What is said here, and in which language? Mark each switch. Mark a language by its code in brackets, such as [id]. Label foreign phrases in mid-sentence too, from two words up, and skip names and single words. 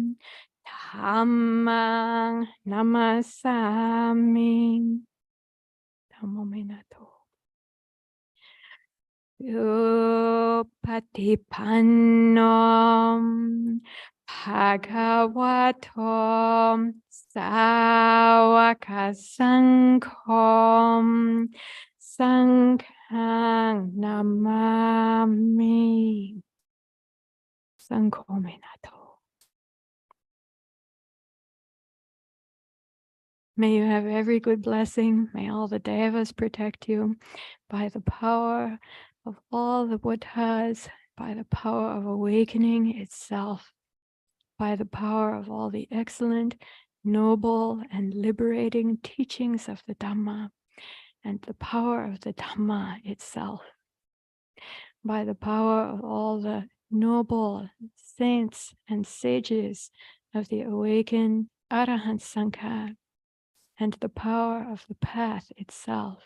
[pi] Dhammang Namasami Dhammaminato Upatipannom Bhagavatom Sāvakasaṅghom Saṅghang Namami Saṅghominato. [en] May you have every good blessing. May all the devas protect you by the power of all the Buddhas, by the power of awakening itself, by the power of all the excellent, noble, and liberating teachings of the Dhamma, and the power of the Dhamma itself, by the power of all the noble saints and sages of the awakened Arahant Sangha, and the power of the path itself.